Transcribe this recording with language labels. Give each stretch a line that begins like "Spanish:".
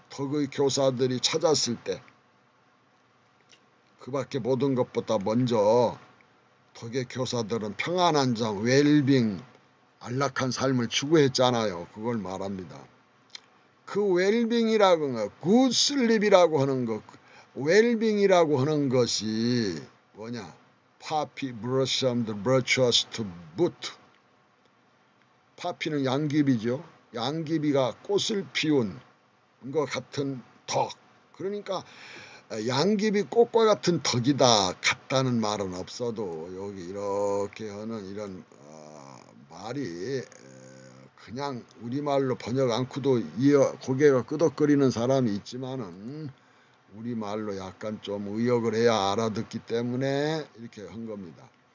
Korean: 덕의 교사들이 찾았을 때, 그 밖에 모든 것보다 먼저 덕의 교사들은 평안한 점, 웰빙, 안락한 삶을 추구했잖아요. 그걸 말합니다. 그 웰빙이라고 하는 거, 굿 슬립이라고 하는 거, 웰빙이라고 하는 것이 뭐냐?
English: Poppy blossomed virtuous to boot.
Korean: 파피는 양귀비죠. 양귀비가 꽃을 피운 것 같은 덕. 그러니까 양귀비 꽃과 같은 덕이다. 같다는 말은 없어도 여기 이렇게 하는 이런 말이 그냥 우리말로 번역 않고도 고개가 끄덕거리는 사람이 있지만은 우리말로 약간 좀 의역을 해야 알아듣기 때문에 이렇게 한 겁니다.